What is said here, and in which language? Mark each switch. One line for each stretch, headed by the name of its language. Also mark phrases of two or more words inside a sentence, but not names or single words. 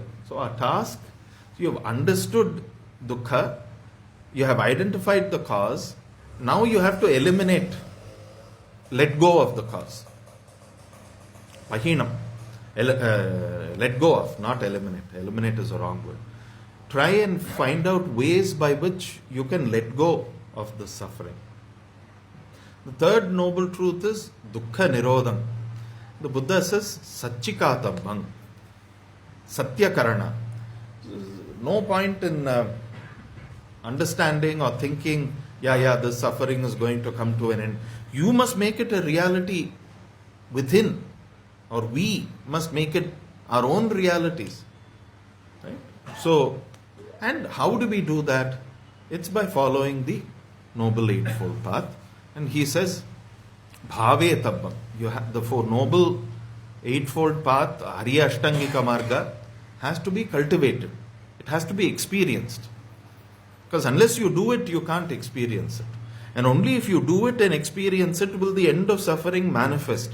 English: So our task, you have understood dukkha, you have identified the cause, now you have to eliminate, let go of the cause. Pahinam. Let go of, not eliminate. Eliminate is a wrong word. Try and find out ways by which you can let go of the suffering. The third noble truth is
Pali: dukkha nirodham.
English: The Buddha says
Pali: satchikatabhang, satyakarana.
English: No point in understanding or thinking, this suffering is going to come to an end. You must make it a reality within, or we must make it our own realities. Right? So, and how do we do that? It's by following the Noble Eightfold Path. And he says,
Pali: bhave tabbam.
English: You have the Four Noble Eightfold Path,
Sanskrit: Arya Ashtangika Marga,
English: has to be cultivated. It has to be experienced. Because unless you do it, you can't experience it. And only if you do it and experience it will the end of suffering manifest.